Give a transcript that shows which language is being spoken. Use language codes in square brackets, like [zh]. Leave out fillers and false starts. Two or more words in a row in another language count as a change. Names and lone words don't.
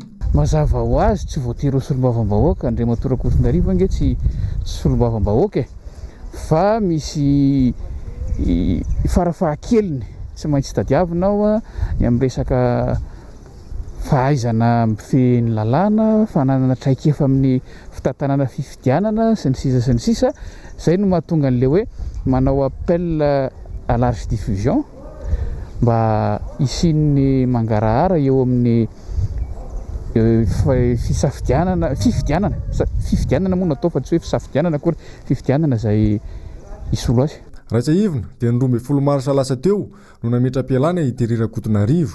[mg] Mazava ho azy tsy voatery ho solombavam-bahoaka Andriamatora Kotonarivo ange tsy solombavam-bahoaka fa misy farafahakeliny tsy maintsy tadiavinao ny amin'ny resaka fahaizana mifehy ny lalàna, fananana traikefa amin'ny fitantanana fifidianana sy ny sisa izay no mahatonga an'ilay hoe manao [fr] appel à large diffusion [mg] mba isian'ny mangarahara eo amin'ny fifidianana moa natao fa tsy hoe fisafidianana akory fifidianana izay isolo azy. Raitsa ivona dia ny 12 marsa lasa teo no nametra-pialana i Terera-Kotonarivo.